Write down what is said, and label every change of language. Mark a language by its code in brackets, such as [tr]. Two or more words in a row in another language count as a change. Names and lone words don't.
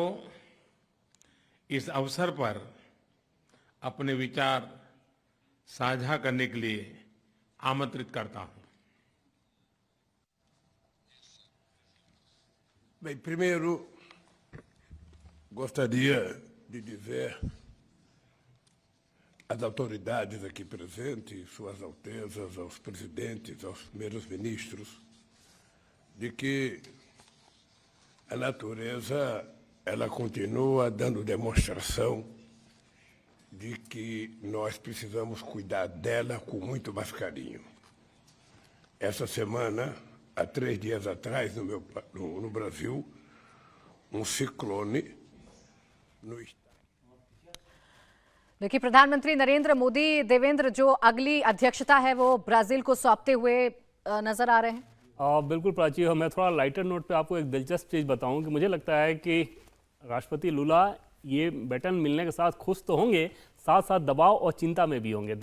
[hi] इस अवसर पर अपने विचार साझा करने के लिए आमंत्रित करता हूं। [pt] Bem, primeiro, gostaria de dizer às autoridades aqui presentes, Suas Altezas, aos presidentes, aos primeiros ministros, de que a natureza ela continua dando demonstração de que nós precisamos cuidar dela com muito mais carinho. Essa semana, há 3 dias atrás, no Brasil, ciclone no [hi] देखिए प्रधानमंत्री नरेंद्र मोदी, देवेंद्र, जो अगली अध्यक्षता है वो ब्राजील को सौंपते हुए नजर आ रहे हैं। बिल्कुल प्राची, और मैं थोड़ा [en] lighter note [hi] पे आपको एक दिलचस्प चीज़ बताऊं कि मुझे लगता है कि राष्ट्रपति लूला ये बैटन मिलने के साथ खुश तो होंगे, साथ साथ दबाव और चिंता में भी होंगे।